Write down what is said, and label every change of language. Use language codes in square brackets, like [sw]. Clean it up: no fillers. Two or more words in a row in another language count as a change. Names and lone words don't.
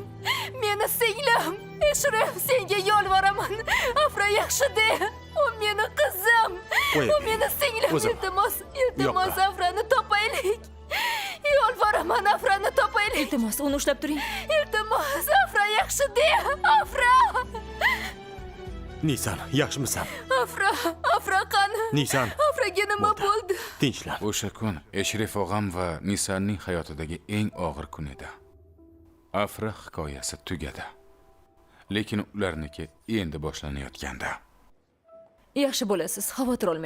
[uz] Eshraf, senga yolvoraman. Afra yaxshi de. O meni qizim. Qo'y. O meni singlim. O'zim. Iltimos, Yo'qqa. Afrani topaylik. Yolvoraman, Afrani topaylik. Iltimos, uni ushlab turing. Iltimos, Afra yaxshi de. Afra! Nisan, yaxshimisan? Afra qani? Nisan. Afraga nima bo'ldi? Tinchlan. O'sha kun Eshraf og'am va Nisanning hayotidagi eng og'ir kun edi. Afra hikoyasi tugadi. Lekin ularniki endi boshlanayotgandi. Yaxshi bo'lasiz, xavotir olmang.